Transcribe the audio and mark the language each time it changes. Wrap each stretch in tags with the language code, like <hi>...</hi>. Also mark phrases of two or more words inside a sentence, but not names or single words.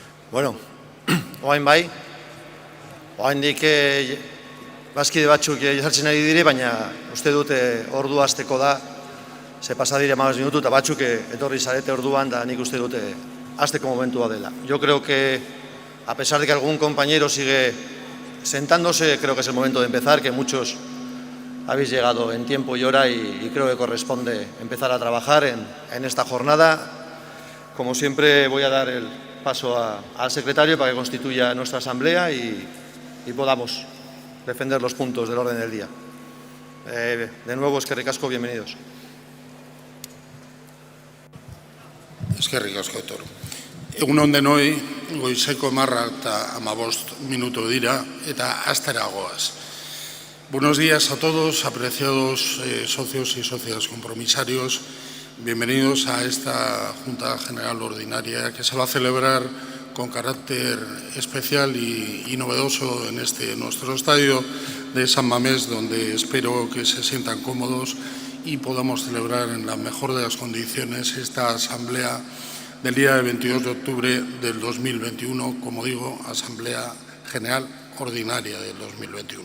<eu>Bueno, oain bai, oaindik bazkide batzuk jartzen ari dire, baina uste dute ordu hasteko da, ze pasa dire 15 minutu, eta batzuk etorri zarete orduan, da nik uste dute hasteko momentua dela.</eu> <es>Yo creo que, a pesar de que algún compañero sigue sentándose, creo que es el momento de empezar, que muchos habéis llegado en tiempo y hora y creo que corresponde empezar a trabajar en esta jornada. Como siempre, voy a dar el paso al secretario para que constituya nuestra asamblea y podamos defender los puntos del orden del día. De nuevo,</es> <eu>eskerrik asko, bienvenidos. Eskerrik asko, Etor. Egun on denoi, goizeko 10:15 minutu dira eta astera goaz.</eu> <es>Buenos días a todos, apreciados socios y socias compromisarios. Bienvenidos a esta Junta General Ordinaria que se va a celebrar con carácter especial y novedoso en este nuestro estadio de San Mamés, donde espero que se sientan cómodos y podamos celebrar en la mejor de las condiciones esta asamblea del día 22 de octubre del 2021, como digo, Asamblea General Ordinaria del 2021.</es>